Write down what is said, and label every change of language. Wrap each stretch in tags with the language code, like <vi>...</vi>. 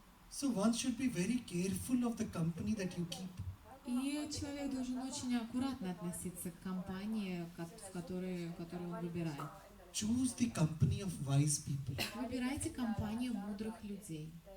<en>So one should be very careful of the company that you keep.</en> <ru>И человек должен очень аккуратно относиться к компании, в которой он выбирает.</ru> <en>Choose the company of wise people.</en> <ru>Выбирайте компанию мудрых людей.</ru>